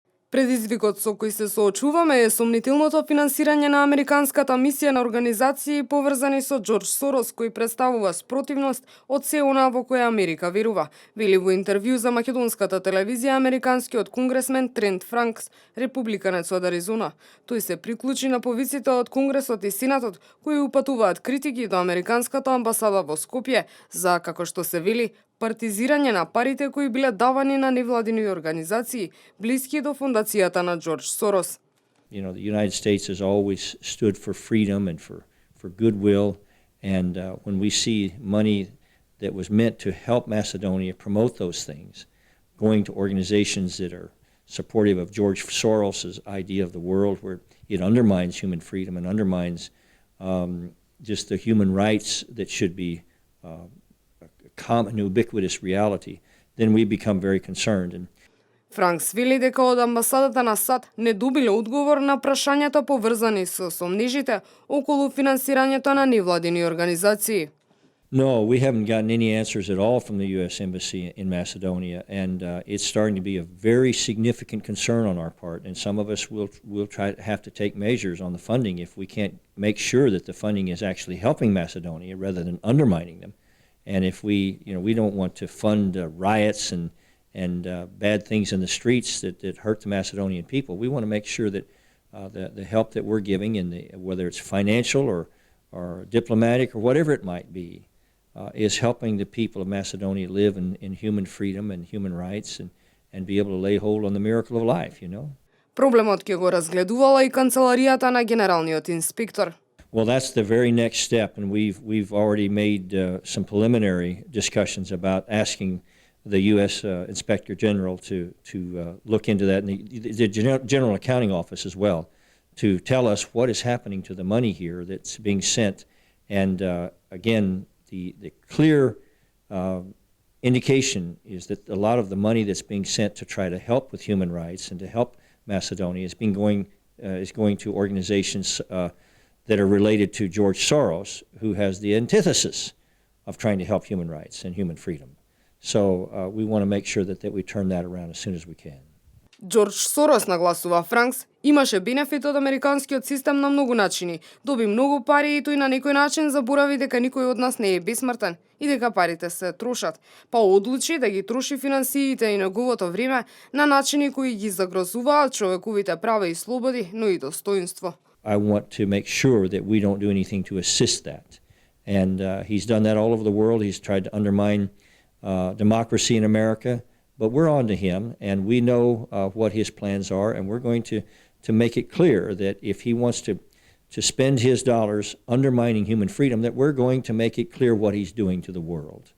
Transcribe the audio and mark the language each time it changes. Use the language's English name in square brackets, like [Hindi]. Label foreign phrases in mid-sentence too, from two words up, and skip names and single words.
[Macedonian] Предизвикот со кој се соочуваме е сомнителното финансирање на американската мисија на организации поврзани со Џорџ Сорос, кој представува спротивност од се она во која Америка верува, вели во интервју за македонската телевизија американскиот конгресмен Франкс, републиканец од Аризона. Тој се приклучи на повиците од Конгресот и Сенатот, кои упатуваат критики до американската амбасада во Скопје за, како што се вели, партизирање на парите кои биле давани на невладини организации, блиски до фондацијата на Џорџ Сорос. [English] You know, the United States has always stood for freedom and for goodwill, and when we see money that was meant to help Macedonia promote those things, going to organizations that are supportive of George Soros's idea of the world, where it undermines human freedom and undermines just the human rights that should be common, ubiquitous reality, then we become very concerned. And [Macedonian] Франкс вели дека од амбасадата на САД не добиле одговор на прашањата поврзани со сомнежите околу финансирањето на невладини организации. [English] No, we haven't gotten any answers at all from the U.S. Embassy in Macedonia, and it's starting to be a very significant concern on our part. And some of us will have to take measures on the funding if we can't make sure that the funding is actually helping Macedonia rather than undermining them. And if we don't want to fund riots and bad things in the streets that hurt the Macedonian people. We want to make sure that the help that we're giving, whether it's financial or diplomatic or whatever it might be, is helping the people of Macedonia live in human freedom and human rights and be able to lay hold on the miracle of life, you know. [Macedonian] Проблемот ќе го разгледувала и канцеларијата на генералниот инспектор. [English] Well, that's the very next step, and we've already made some preliminary discussions about asking the U.S. Inspector General to look into that, and the General Accounting Office as well, to tell us what is happening to the money here that's being sent. And again, the clear indication is that a lot of the money that's being sent to try to help with human rights and to help Macedonia is going to organizations that are related to George Soros, who has the antithesis of trying to help human rights and human freedom. So we want to make sure that we turn that around as soon as we can. [Macedonian] Џорџ Сорос, нагласува Франкс, имаше бенефит од американскиот систем на многу начини. Доби многу пари и тој на некој начин заборави дека никој од нас не е бесмртен и дека парите се трошат. Па одлучи да ги троши финансиите и неговото време на начини кои ги загрозуваат човековите права и слободи, но и достоинство. [English] I want to make sure that we don't do anything to assist that. And he's done that all over the world. He's tried to undermine democracy in America, but we're on to him, and we know what his plans are, and we're going to make it clear that if he wants to spend his dollars undermining human freedom, that we're going to make it clear what he's doing to the world.